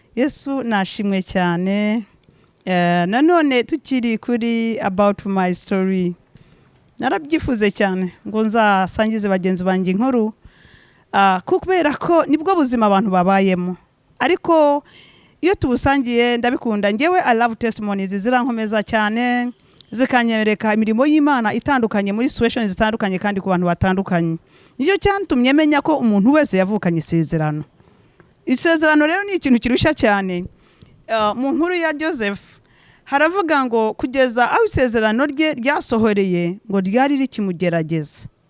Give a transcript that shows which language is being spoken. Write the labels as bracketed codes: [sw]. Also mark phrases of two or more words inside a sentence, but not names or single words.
[rw] Yesu nashimwe cyane. Nanone tukiri kuri [en] about my story. [rw] Narabyifuze cyane ngo nzasangize bagenzi banjye inkuru. Kubera ko nibwo buzima abantu babayemo. Ariko iyo tubusangiye ndabikunda. Ngewe [en] I love testimonies [rw] zirankomeza cyane. Zikanyereka imirimo y'Imana itandukanye muri situations zitandukanye kandi ku bantu batandukanye. Nicyo cyantumye menya ko umuntu wese yavukanye isezerano. Isezerano rero ni ikintu kirusha cyane. Mu nkuru ya Joseph haravuga ngo kugeza aho isezerano rye ryasohoreye ngo ryari rikimugerageza.